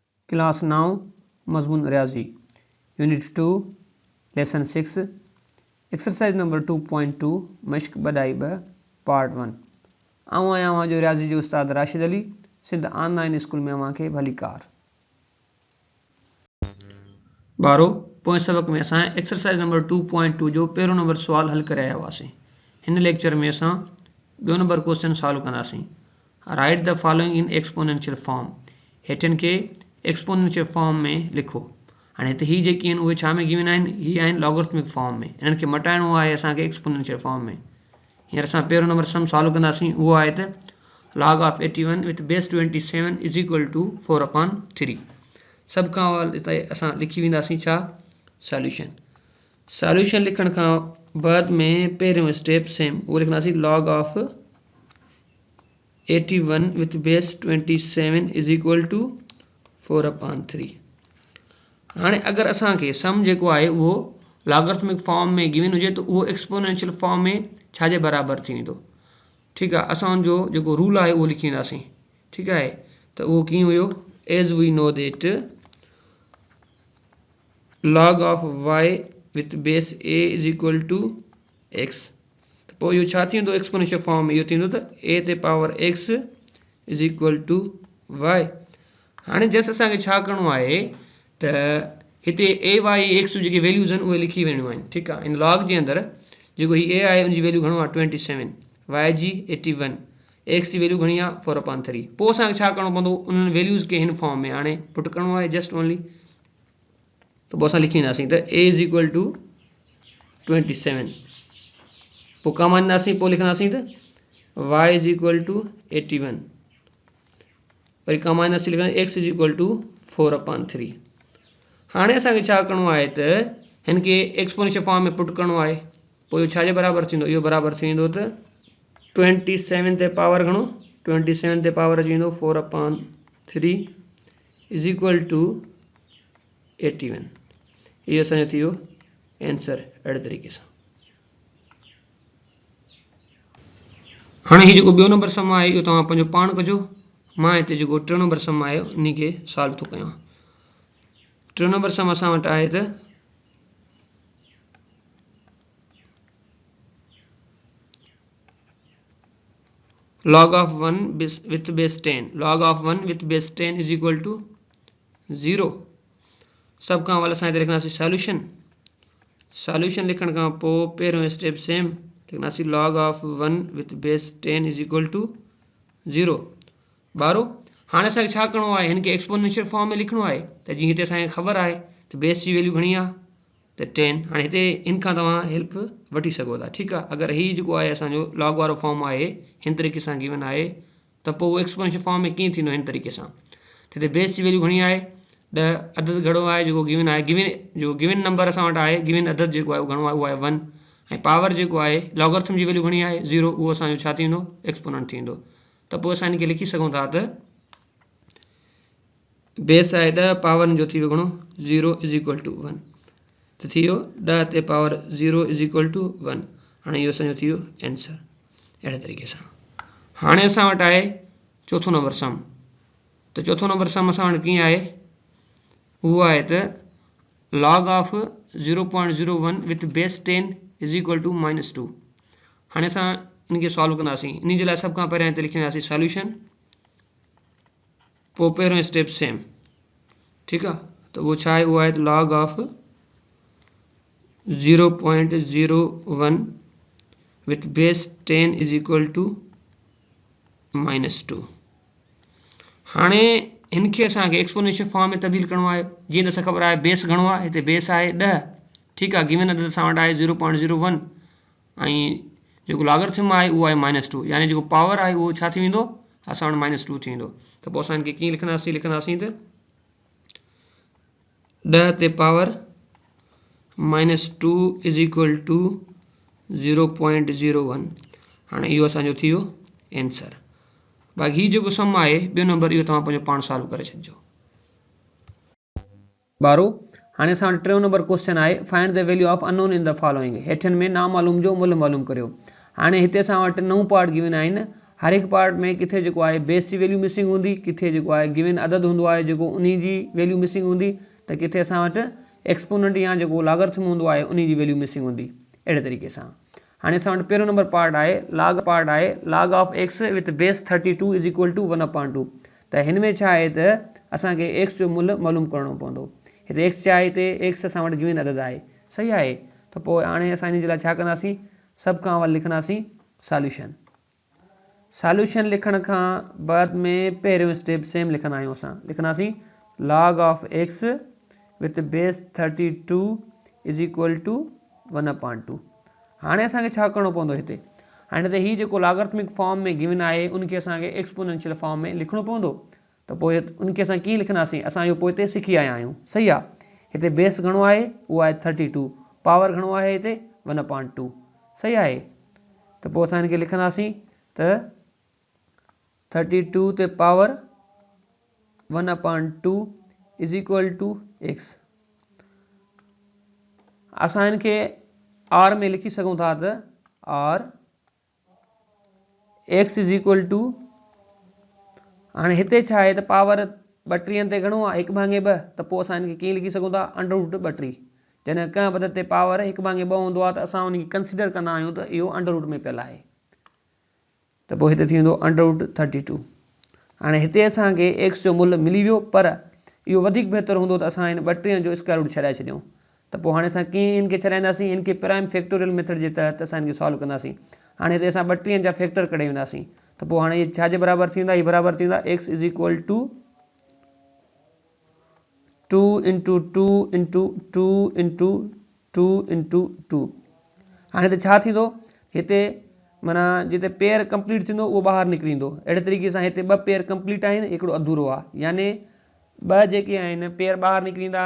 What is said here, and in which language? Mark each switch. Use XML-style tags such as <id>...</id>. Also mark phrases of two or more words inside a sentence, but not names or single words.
<en>क्लास 9</en> <sd>मजमून रियाजी</sd> <en>unit 2 lesson 6 exercise number 2.2</en> <sd>मश्क बदाई</sd> <en>पार्ट 1।</en> <sd>आऊं आहियां जो रियाजी जो उस्ताद राशिद अली सिंध ऑनलाइन स्कूल में अवां खे भली कार। बारो पोइ सबक में असां</sd> <en>exercise number 2.2</en> <sd>जो पहिरों नंबर सुवाल हल करे आया हुआसीं। हिन लेक्चर में असां ॿियो नंबर</sd> <en>question solve</en> <sd>कंदासीं।</sd> <en>write the following in exponential form.</en> <sd>हेठनि खे</sd> <en>exponential form</en> <sd>में लिखो। हाणे हिते ही जेकी आहिनि उहे छा में गिवन आहिनि, ही आहिनि</sd> <en>logarithmic form</en> <sd>में। इन्हनि खे मटाइणो आहे असांखे</sd> <en>exponential form</en> <sd>में। हींअर असां पहिरों नंबर</sd> <en>sum solve</en> <sd>कंदासीं। उहो आहे त</sd> <en>log of 81 with base 27 is equal to 4/3।</en> <sd>सभ खां हिते असां लिखी वेंदासीं छा, सॉल्यूशन। सॉल्यूशन लिखण खां बाद में पहिरियों</sd> <en>step same</en> <sd>उहो लिखंदासीं</sd> <en>log of 81 with base 27 is equal to 4/3।</en> <sd>हाणे अगर असांखे सम जेको आहे उहो</sd> <en>logarithmic form</en> <sd>में गिवन हुजे तो उहो</sd> <en>exponential form</en> <sd>में छाजे बराबर थी वेंदो।</sd> <hi>ठीक है,</hi> <sd>असां जो जो रूल है वो लिखी वेंदासीं।</sd> <hi>ठीक है,</hi> <sd>तो वो कीअं हुयो,</sd> <en>as we know that log of y with base a is equal to x।</en> <sd>तो पोइ इहो छा थी वेंदो</sd> <en>exponential form</en> <sd>में, इहो थी वेंदो त a ते पावर x</sd> <en>is equal to y।</en> <sd>हाणे जस्ट असांखे छा करिणो आहे त हिते a y x जेके वैल्यूज़ आहिनि उहे लिखी वेंदियूं आहिनि। ठीकु आहे, इन लॉग जे अंदरि जेको ही a आहे उनजी वैल्यू घणो आहे 27, y जी 81, x जी वैल्यू घणी आहे 4/3। पोइ असांखे छा करिणो पवंदो, उन्हनि वैल्यूज़ खे हिन फॉर्म में हाणे पुट करिणो आहे</sd> <en>just only.</en> <sd>तो पोइ असां लिखी वेंदासीं त a</sd> <en>is equal to 27.</en> <sd>पोइ कम आणींदासीं, पोइ लिखंदासीं त y</sd> <en>is equal to 81.</en> <sd>वरी कम आणींदासीं, लिखंदासीं x</sd> <en>is equal to 4/3.</en> <sd>हाणे असांखे छा करिणो आहे त हिन खे</sd> <en>exponential form</en> <sd>में पुट करिणो आहे। पोइ इहो छाजे बराबर थींदो, इहो बराबर थी वेंदो त 27 ते पावर घणो, 27 ते पावर अची वेंदो 4/3</sd> <en>is equal to 81.</en> <sd>इहो असांजो थी वियो आंसर अहिड़े तरीक़े सां। हाणे हीउ जेको ॿियो नंबर सम आहे इहो तव्हां पंहिंजो पाण कजो। मां हिते जेको टियों नंबर सम आहे उन खे सॉल्व थो कयां। टियों नंबर सम असां वटि आहे त</sd> <en>log of 1 with base 10, log of 1 with base 10 is equal to 0।</en> <sd>सब खां अवल असां हिते लिखंदासीं सॉल्यूशन। सॉल्यूशन लिखण खां पोइ पहिरियों</sd> <en>step same</en> <sd>लिखंदासीं</sd> <en>log of 1 with base 10 is equal to 0।</en> <sd>बारो हाणे असांखे छा करिणो आहे, हिन खे</sd> <en>exponential form</en> <sd>में लिखणो आहे। त जीअं हिते असांखे ख़बर आहे त बेस जी वैल्यू घणी आहे त 10। हाणे हिते इन खां तव्हां हेल्प वठी सघो था। ठीकु आहे, अगरि हीउ जेको आहे असांजो लॉग वारो फॉर्म आहे हिन तरीक़े सां गिवन आहे त पोइ उहो</sd> <en>exponential form</en> <sd>में कीअं थींदो, हिन तरीक़े सां। हिते बेस जी वैल्यू घणी आहे 10, अदद घणो आहे जेको गिवन आहे, गिवन नंबर असां वटि आहे, गिवन अदद जेको आहे घणो आहे उहो आहे 1, ऐं पावर जेको आहे लॉगरिथम जी वैल्यू घणी आहे 0, उहो असांजो छा थी वेंदो एक्सपोनेंट थी वेंदो। त पोइ असां हिन खे लिखी सघूं था त बेस आहे 10, पावर जो थी वियो घणो 0</sd> <en>is equal to 1.</en> <sd>त थी वियो 10 ते पावर 0</sd> <en>is equal to 1.</en> <sd>हाणे इहो असांजो थी वियो आंसर अहिड़े तरीक़े सां। हाणे असां वटि आहे चौथों नंबर सम। त चौथों नंबर सम असां वटि कीअं आहे, उहो आहे त</sd> <en>log of 0.01 with base 10 is equal to -2।</en> <sd>हाणे असां इन खे सॉल्व कंदासीं। इन जे लाइ सभ खां पहिरियों हिते लिखंदासीं सॉल्यूशन, पोइ पहिरियों</sd> <en>step same.</en> <sd>ठीकु आहे, त उहो छा आहे, उहो आहे त</sd> <en>log of 0.01 with base 10 is equal to -2।</en> <sd>हाणे हिन खे असांखे</sd> <en>exponential form</en> <sd>में तब्दील करिणो आहे। जीअं त असां ख़बर आहे बेस घणो आहे, हिते बेस आहे 10। ठीकु आहे, गिवन अदद असां वटि आहे 0.01 ऐं जेको लॉगरिथम आहे उहो आहे -2, यानी जेको पावर आहे उहो छा थी वेंदो असां वटि -2 थी वेंदो। त पोइ असां हिनखे कीअं लिखंदासीं, लिखंदासीं त 10 ते पावर -2</sd> <en>is equal to 0.01.</en> <sd>हाणे इहो असांजो थी वियो आंसर। बाक़ी हीउ जेको सम आहे ॿियो नंबर इहो तव्हां पंहिंजो पाण सॉल्व करे छॾिजो। बारो हाणे असां वटि टियों</sd> <en>number question</en> <sd>आहे</sd> <en>find the value of unknown in the following.</en> <sd>हेठनि में नामालूम जो मुल्ह मालूम करियो। हाणे हिते असां वटि 9</sd> <en>part given</en> <sd>आहिनि। हर एक पार्ट में किथे जेको आहे बेस जी</sd> <en>value missing</en> <sd>होंगी, किथे जेको आहे गिवन अदद होंदो आहे जेको उन्हीं जी</sd> <en>value missing</en> <sd>होंगी, तो किथे असां वटि एक्सपोनेंट या जेको लागर्थम होंदो आहे उन्हीं जी</sd> <en>value missing</en> <sd>होंगी। अहिड़े तरीक़े सां हाणे असां वटि पहिरियों नंबर पार्ट आहे</sd> <en>log of x with base 32 is equal to 1/2.</en> <sd>त हिन में छा आहे त असांखे x जो मुल्ह मालूम करणो पवंदो। हिते x छा आहे, हिते x असां वटि गिवन अदद आहे, सही आहे। त पोइ हाणे असां इन जे लाइ छा कंदासीं, सभ खां अवल लिखंदासीं सॉल्यूशन। सॉल्यूशन लिखण खां बाद में पहिरियों</sd> <en>step same</en> <sd>लिखंदा आहियूं, असां लिखंदासीं</sd> <en>log of x with base 32 is equal to 1/2.</en> <sd>हाणे असांखे छा करणो पवंदो हिते, हाणे त हीउ जेको</sd> <en>logarithmic form</en> <sd>में गिवन आहे उनखे असांखे</sd> <en>exponential form</en> <sd>में लिखणो पवंदो। त पोइ उनखे असां कीअं लिखंदासीं, असां इहो पोइ हिते सिखी आया आहियूं, सही आहे। हिते बेस घणो आहे, उहो आहे 32, पावर घणो आहे हिते 1/2, सही आहे। त पोइ असां हिनखे लिखंदासीं त 32 ते पावर 1/2</sd> <en>is equal to x.</en> <sd>असां हिनखे r में लिखी सघूं था त r x</sd> <en>is equal to,</en> <sd>हाणे हिते छा आहे त पावर 32 ते घणो आहे 1/2, त पोइ असां हिनखे कीअं लिखी सघूं था √32। जॾहिं कंहिं पद ते पावर 1/2 हूंदो आहे त असां उनखे कंसीडर कंदा आहियूं त इहो √, में पियल आहे, त पोइ हिते थी वेंदो √32। हाणे हिते असांखे x जो मुल्ह मिली वियो, पर इहो वधीक बहितर हूंदो त असां हिन 32 जो</sd> <en>square root</en> <sd>छॾाए छॾियूं। त पोइ हाणे असां कीअं इनखे छॾाईंदासीं, इनखे</sd> <en>prime factorial method</en> <sd>जे तहत असां इनखे सॉल्व कंदासीं। हाणे हिते असां 32 जा फैक्टर कढी वेंदासीं, त पोइ हाणे छा जे बराबरि थींदा, हीअ बराबरि थींदा x</sd> <en>is equal to 2 into 2 into 2 into 2 into 2.</en> <sd>हाणे हिते छा थींदो, हिते माना जिते</sd> <en>pair complete</en> <sd>थींदो उहो ॿाहिरि निकिरी ईंदो। अहिड़े तरीक़े सां हिते 2</sd> <en>pair complete</en> <sd>आहिनि, हिकिड़ो अधूरो आहे, यानी 2 जेके आहिनि पेयर ॿाहिरि निकिरी ईंदा।</sd>